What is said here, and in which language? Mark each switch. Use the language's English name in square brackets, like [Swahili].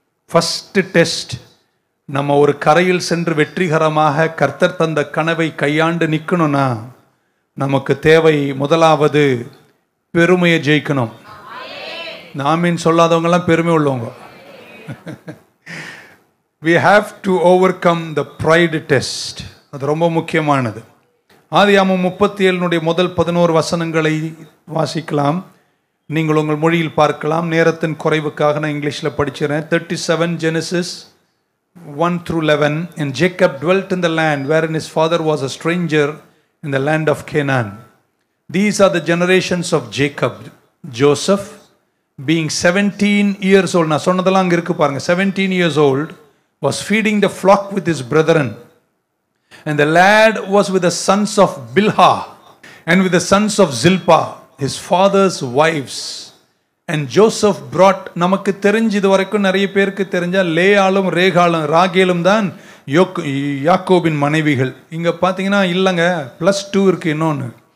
[Tamil] First test, நம்ம ஒரு கரையில் சென்று வெற்றிகரமாக கர்த்தர் தந்த கனவை கையாண்டு நிற்கணும்னா நமக்கு தேவை முதலாவது பெருமையை ஜெயிக்கணும். ஆமீன் சொல்லாதவங்கெல்லாம் பெருமை உள்ளவங்க. [English] We have to overcome the pride test. [Tamil] அது ரொம்ப முக்கியமானது. ஆதியாகமம் 37 முதல் 11 வசனங்களை வாசிக்கலாம். நீங்கள் உங்கள் மொழியில் பார்க்கலாம். நேரத்தின் குறைவுக்காக நான் இங்கிலீஷில் படிச்சிடறேன். [English] 37 Genesis 1-11. And Jacob dwelt in the land wherein his father was a stranger in the land of Canaan. These are the generations of Jacob. Joseph, being 17 years old, [Tamil] நான் சொன்னதெல்லாம் அங்கே இருக்கு பாருங்க, [English] 17 years old, was feeding the flock with his brethren. And the lad was with the sons of Bilhah and with the sons of Zilpah, his father's wives. And Joseph brought, [Tamil] நமக்கு தெரிஞ்சு இது வரைக்கும் நிறைய பேருக்கு தெரிஞ்சா லேயாலும் ராகேலும் தான் யாக்கோபின் மனைவிகள். இங்க பாத்தீங்கன்னா இல்லங்க, +2 இருக்கு இன்னொன்னு.